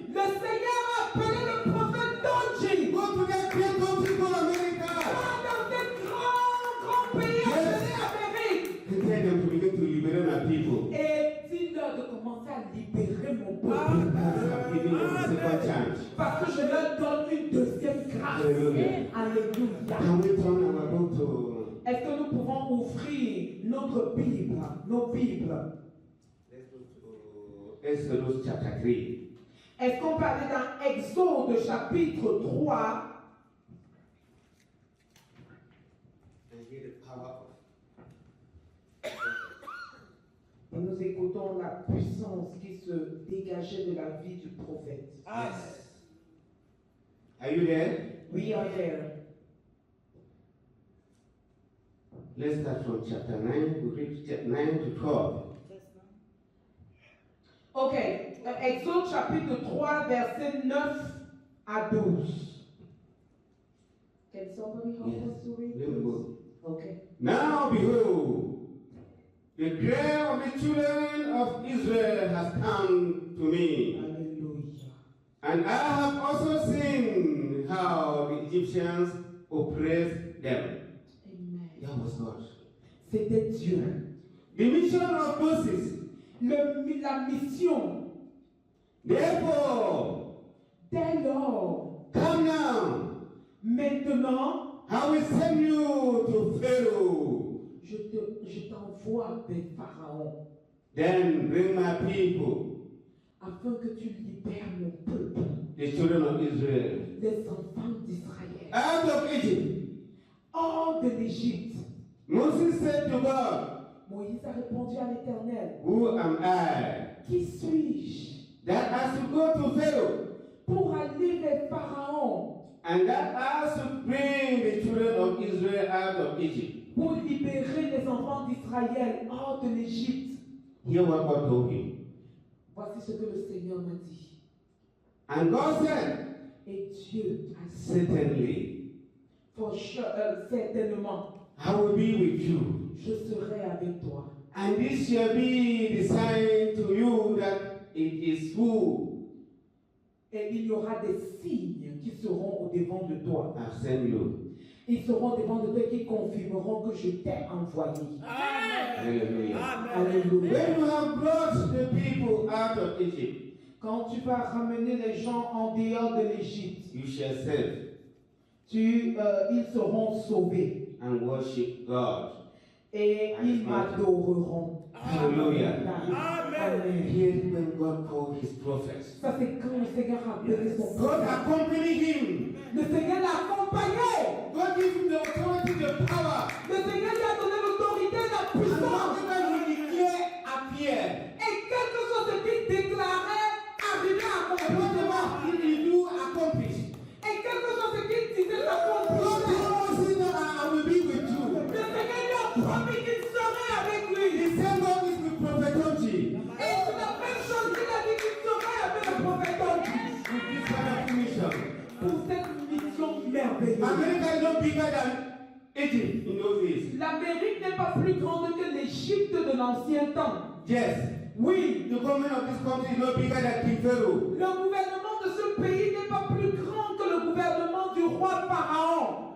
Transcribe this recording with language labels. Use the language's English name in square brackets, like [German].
[French] Le Seigneur a appelé le prophète Donji. [English] Go to that great country called America. [French] Dans ce grand pays appelé Amérique. [English] And tell them to begin to liberate my people. [French] Et dis-leur de commencer à libérer mon peuple. [English] I'm giving them a second chance. [French] Parce que je leur donne une deuxième grâce. Alléluia. Alléluia. [English] Can we turn our book to [French] Est-ce que nous pouvons ouvrir notre Bible, nos Bibles? [English] let's go to Exodus chapter 3. [French] Est-ce qu'on peut aller dans Exode chapitre 3 [English] And hear the power [French] et nous écoutons la puissance qui se dégageait de la vie du prophète. [English] Yes. Are you there? We are there. Let's start from chapter 9. We read chapter 9 to 12. [French] Ok, Exode chapitre 3, verset 9 à 12. [English] Can somebody help Yes. us to read Let me this? go. Okay. Now behold, the prayer of the children of Israel has come to me. [French] Alléluia. [English] And I have also seen how the Egyptians oppressed them. Amen. That was God. [French] C'était Dieu. [English] The mission of Moses. [French] La mission. [English] Therefore, [French] Dès lors, [English] come now. [French] maintenant, [English] I will send you to Pharaoh. [French] je t'envoie vers Pharaon, [English] Then bring my people, [French] afin que tu libères mon peuple, [English] the children of Israel, [French] les enfants d'Israël, [English] out of Egypt. [French] hors de l'Égypte. [English] Moses said to God, [French] Moïse a répondu à l'Éternel, [English] who am I, [French] qui suis-je [English] that I should go to Pharaoh, [French] pour aller vers Pharaon, [English] and that I should bring the children of Israel out of Egypt? [French] pour libérer les enfants d'Israël hors de l'Égypte? [English] Hear what God told him. [French] Voici ce que le Seigneur m'a dit. [English] And God said, [French] Et Dieu a dit, [English] certainly, [French] certainement, [English] I will be with you. [French] je serai avec toi. [English] And this shall be the sign to you that it is who [French] Et il y aura des signes qui seront au devant de toi. [English] have sent you. [French] Ils seront devant de toi et qui confirmeront que je t'ai envoyé. [English] Hallelujah. [French] Alléluia. [English] When you have brought the people out of Egypt, [French] Quand tu vas ramener les gens en dehors de l'Égypte, [English] you shall serve. [French] ils seront sauvés [English] and worship God. [French] et ils m'adoreront. [English] Hallelujah. Amen. Here when God called his prophets, [French] Ça c'est quand le Seigneur a appelé son [English] God [French] prophète. [English] accompanied him. [French] Le Seigneur l'a accompagné. [English] God gave him the authority, the power. [French] Le Seigneur lui a donné l'autorité et la [English] And [French] puissance. [English] whatever he declared appeared. [French] Et quelque chose ce qu'il déclarait arrivait à [English] And [French] accomplir. [English] whatever he do accomplished. [French] Et quelque chose ce qu'il disait s'accomplissait. [English] told Moses that I will be with you. [French] Le Seigneur lui a promis qu'il serait avec lui. [English] The same God is with Prophet Onji. [French] Et c'est la même chose qu'il a dit qu'il serait avec le prophète Onji. [English] With this wonderful mission. [French] Pour cette mission merveilleuse. [English] America is not bigger than Egypt in those days. [French] L'Amérique n'est pas plus grande que l'Égypte de l'ancien temps. [English] Yes. [French] Oui, [English] The government of this country is not bigger than King Pharaoh. [French] le gouvernement de ce pays n'est pas plus grand que le gouvernement du roi Pharaon.